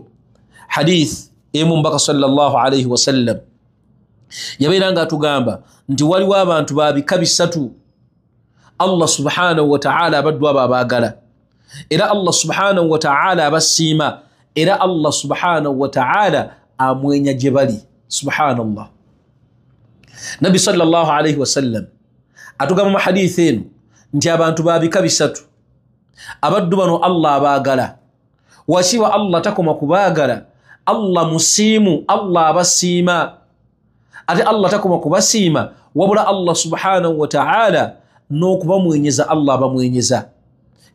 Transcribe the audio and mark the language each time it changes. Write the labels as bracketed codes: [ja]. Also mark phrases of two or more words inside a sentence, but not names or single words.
[lg] Hadith emu mbaka [ar] صلى الله عليه وسلم [lg] yabeera nga atugamba nti waliwo abantu babika bisatu [ar] الله سبحانه وتعالى [lg] abaddu abo abaagala, era [ar] الله سبحانه وتعالى [lg] abasiima, era [ar] الله سبحانه وتعالى [lg] amwenya gye bali. Subhanallah. Nabi [ar] صلى الله عليه وسلم [lg] atugamba mu hadith eno nti abantu babika bisatu, abaddu bano Allah abaagala, washiba Allah takoma kubaagala, Allah musiimu, Allah abasiima, ate Allah takoma kubasiima, wabula [ar] الله سبحانه وتعالى [lg] n'okubamwenyeza Allah abamwenyeza.